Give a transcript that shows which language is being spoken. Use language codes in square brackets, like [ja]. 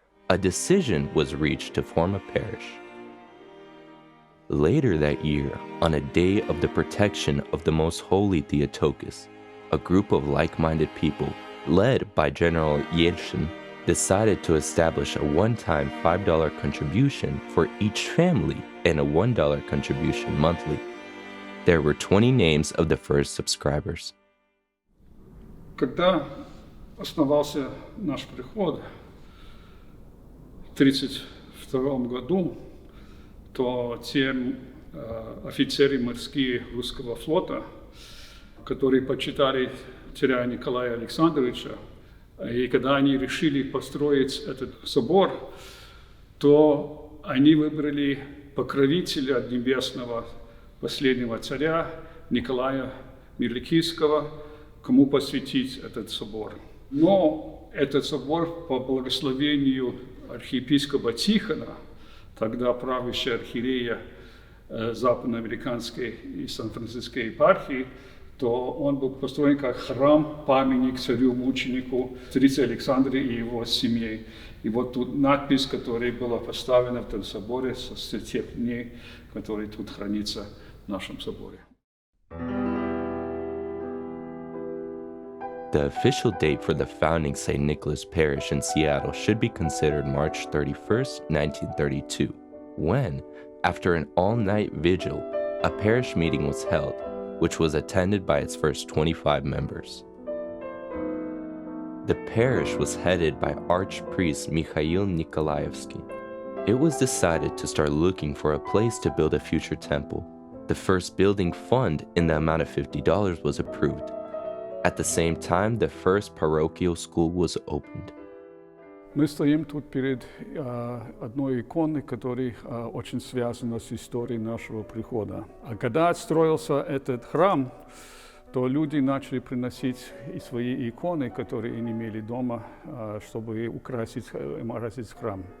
[en] A decision was reached to form a parish. Later that year, on a day of the protection of the Most Holy Theotokos, a group of like-minded people, led by General Yeltsin, decided to establish a one-time $5 contribution for each family and a $1 contribution monthly. There were 20 names of the first subscribers. [ru] Когда основался наш приход в 1932 году, то те офицеры морские русского флота, которые почитали царя Николая Александровича, и когда они решили построить этот собор, то они выбрали покровителя небесного последнего царя Николая Мирликийского, кому посвятить этот собор. Но этот собор по благословению архиепископа Тихона, тогда правящего архиерея западноамериканской и Сан-Франциской епархии, то он был построен как храм-памятник царю-мученику, царице Александре и его семье. И вот тут надпись, которая была поставлена в этом соборе со тех дней, которые тут хранится в нашем соборе. [en] The official date for the founding St. Nicholas Parish in Seattle should be considered March 31st, 1932, when, after an all-night vigil, a parish meeting was held, which was attended by its first 25 members. The parish was headed by Archpriest Mikhail Nikolaevsky. It was decided to start looking for a place to build a future temple. The first building fund in the amount of $50 was approved. At the same time, the first parochial school was opened. [ru] Мы стоим тут перед одной иконой, которая очень связана с историей нашего прихода. А когда строился этот храм, то люди начали приносить и свои иконы, которые они имели дома, чтобы украсить храм.